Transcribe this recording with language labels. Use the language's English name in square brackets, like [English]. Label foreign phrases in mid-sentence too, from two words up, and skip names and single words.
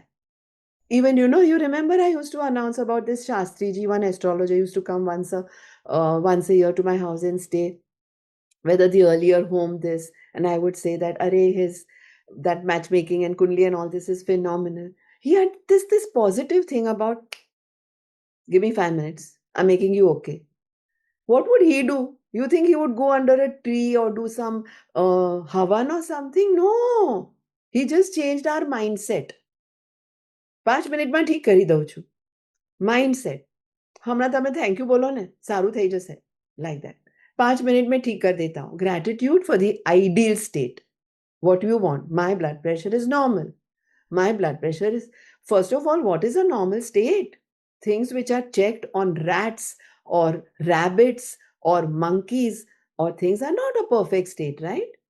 [English] Even, you remember I used to announce about this Shastri ji, one astrologer used to come once a year to my house and stay, whether the earlier home, this, and I would say that, array, that matchmaking and kundli and all this is phenomenal. He had this positive thing about, give me 5 minutes, I'm making you okay. What would he do? You think he would go under a tree or do some havan or something? No. He just changed our mindset. [Gujarati] 5 મિનિટમાં ઠીક કરી દઉં છું. Mindset. હમણાં તમે [English] thank you [Gujarati] બોલો ને, સારું થઈ જશે. [English] Like that. [Hindi] 5 મિનિટ में ठीक कर देता हूँ. [English] Gratitude for the ideal state. What you want. My blood pressure is normal. My blood pressure is, first of all, what is a normal state? Things which are checked on rats or rabbits or monkeys or things are not a perfect state, right?